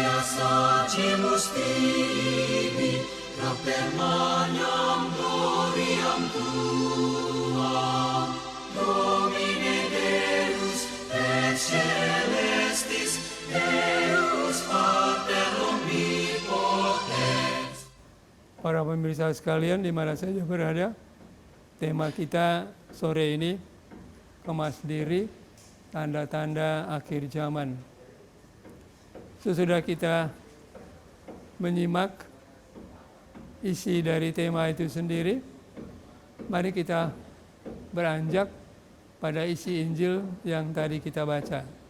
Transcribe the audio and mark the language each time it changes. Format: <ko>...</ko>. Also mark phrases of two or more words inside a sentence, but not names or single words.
<la>sacimus tibi, Propter magnam gloriam tuam, Domine Deus et celestis, Deus Pater omnipotens.</la> <id>Para pemirsa sekalian di mana saja berada, tema kita sore ini, kemas diri, tanda-tanda akhir zaman. Sesudah kita menyimak isi dari tema itu sendiri, mari kita beranjak pada isi Injil yang tadi kita baca.</id>